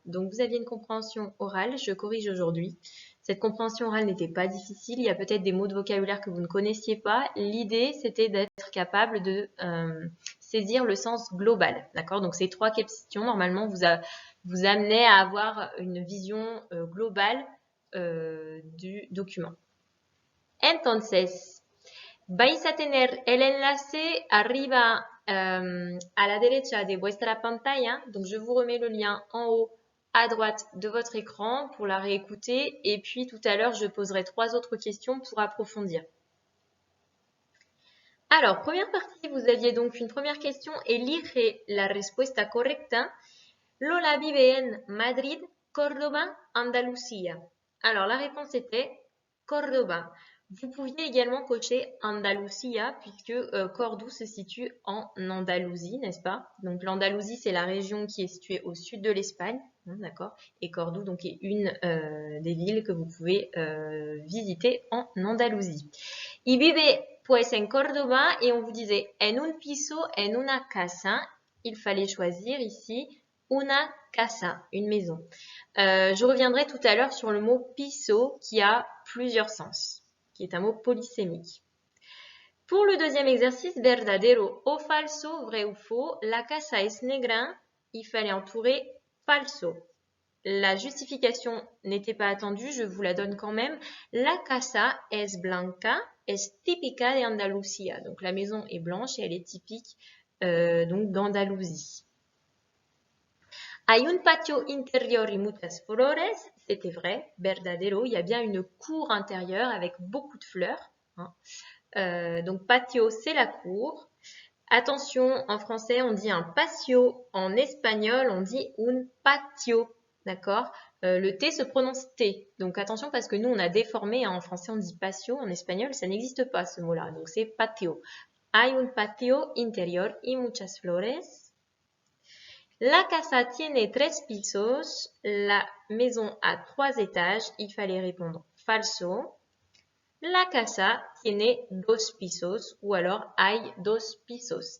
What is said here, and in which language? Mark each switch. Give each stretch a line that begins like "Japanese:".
French: Donc vous aviez une compréhension orale, je corrige aujourd'hui. Cette compréhension orale n'était pas difficile, il y a peut-être des mots de vocabulaire que vous ne connaissiez pas. L'idée, c'était d'être capable de saisir le sens global. D'accord? Donc ces 3 questions, normalement, vous amenaient à avoir une vision globale du document.
Spanish: Entonces, vais a tener el enlace arriba à la derecha de vuestra pantalla.
French: Donc, je vous remets le lien en haut à droite de votre écran pour la réécouter. Et puis, tout à l'heure, je poserai 3 autres questions pour approfondir. Alors, première partie, vous aviez donc une première question.
Spanish: Elige la respuesta correcta. Lola vive en Madrid, Córdoba, Andalucía.
French: Alors, la réponse était Córdoba. Vous pouviez également cocher Andalucía, puisque Cordoue se situe en Andalousie, n'est-ce pas? Donc l'Andalousie, c'est la région qui est située au sud de l'Espagne, d'accord? Et Cordoue, donc, est une des villes que vous pouvez visiter en Andalousie.
Spanish: Y vive pues en Córdoba,
French: et on vous disait
Spanish: en un piso, en una casa.
French: Il fallait choisir ici
Spanish: una casa,
French: une maison. Je reviendrai tout à l'heure sur le mot piso qui a plusieurs sens, qui est un mot polysémique. Pour le deuxième exercice,
Spanish: verdadero o falso,
French: vrai ou faux,
Spanish: la casa es negra,
French: il fallait entourer falso. La justification n'était pas attendue, je vous la donne quand même.
Spanish: La casa es blanca, es típica de Andalucía.
French: Donc la maison est blanche et elle est typique donc d'Andalousie.
Spanish: Hay un patio interior y muchas flores,
French: c'était vrai, verdadero, il y a bien une cour intérieure avec beaucoup de fleurs. Donc patio, c'est la cour. Attention, en français, on dit un patio. En espagnol, on dit un patio. D'accord? Le T se prononce T. Donc attention parce que nous, on a déformé. En français, on dit patio. En espagnol, ça n'existe pas ce mot-là. Donc c'est patio.
Spanish: Hay un patio interior y muchas flores. La casa tiene 3 pisos.
French: La maison a 3 étages. Il fallait répondre falso.
Spanish: La casa tiene 2 pisos
French: ou alors
Spanish: hay 2 pisos.